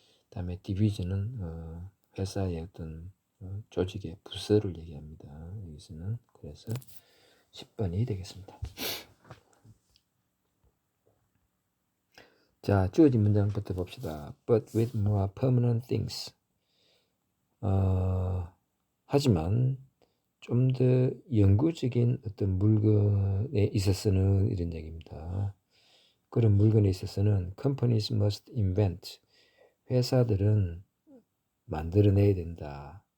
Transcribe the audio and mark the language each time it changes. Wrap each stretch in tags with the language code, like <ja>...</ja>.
<ko>다음에 division은 회사의 어떤 조직의 부서를 얘기합니다. 여기서는 그래서 10번이 되겠습니다. 자, 주어진 문장부터 봅시다.</ko> <en>But with more permanent things.</en> <ko>하지만 좀 더 영구적인 어떤 물건에 있어서는 이런 얘기입니다. 그런 물건에 있어서는</ko> <en>companies must invent.</en> <ko>회사들은 만들어내야 된다.</ko>